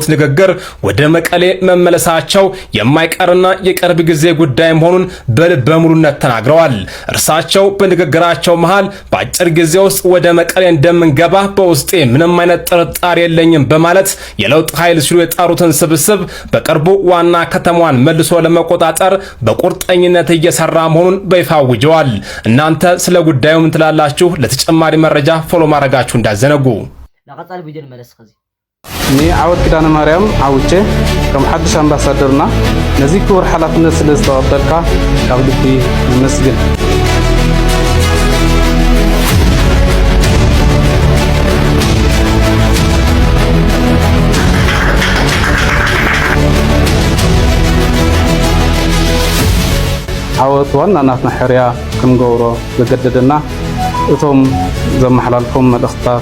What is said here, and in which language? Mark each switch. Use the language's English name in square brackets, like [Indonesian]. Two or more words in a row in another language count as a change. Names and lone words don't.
[Amharic] ንግግር ወደ መቀሌ መመለሳቸው የማይቀርና የቅርብ ጊዜ ጉዳይ መሆኑን በልበ ሙሉነት ተናግረዋል። እርሳቸው በንግግራቸው መሃል በአጭር ጊዜ ውስጥ ወደ መቀሌ እንደምንገባ በውስጤ ምንም አይነት ጥርጣሬ የለኝም በማለት የለውጥ ኃይል ሲሉ የጣሩትን ስብስብ በቅርቡ ዋና ከተማዋን መልሶ ለመቆጣጠር በቁርጠኝነት እየሰራ መሆኑን በይፋ አውጀዋል። እናንተ ስለ ጉዳዩ ምን ትላላችሁ? ለተጨማሪ መረጃ ፎሎ ማድረጋችሁ እንዳዘነጉ። ለቀጣይ ቪዲዮ መለስ ከዚ [Tigrinya] እኔ ዓወት ኪዳነ ማርያም አውቼ ከም ሓድሽ አምባሳደርና ነዚ ክቡር ሓላፍነት ስለዝተቀበልካ ካብ ልቢ ይመስገን። ዓወት ዋና ናትና ሕርያ ክንገብሮ ዘገደደና እቶም ዘመሓላልፎም መልእኽትታት